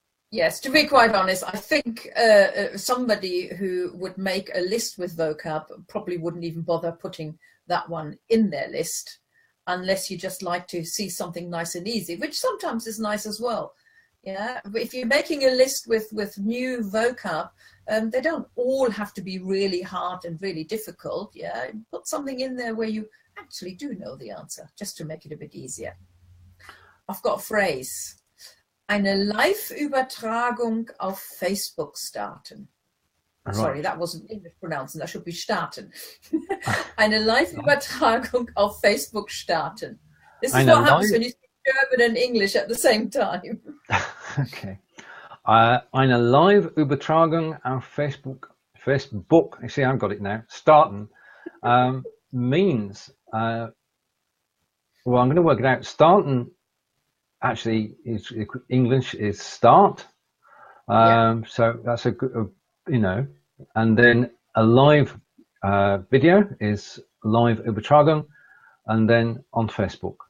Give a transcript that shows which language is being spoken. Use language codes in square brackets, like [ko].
[en] Yes, to be quite honest, I think somebody who would make a list with vocab probably wouldn't even bother putting that one in their list unless you just like to see something nice and easy, which sometimes is nice as well. Yeah, but if you're making a list with new vocab, they don't all have to be really hard and really difficult. Yeah, put something in there where you actually do know the answer, just to make it a bit easier. I've got a phrase. [de] Eine Live-Übertragung auf Facebook starten. [en] Right. Sorry, that wasn't English pronouncing. That should be starten. [de] Eine Live-Übertragung auf Facebook starten. [en] This is what happens when you German and English at the same time. Okay. [de] Eine Live-Übertragung auf Facebook. [en] You see, I've got it now. Starten means, well, I'm going to work it out. Starten actually is English is start. So that's a good, and then a live video is Live-Übertragung, and then on Facebook.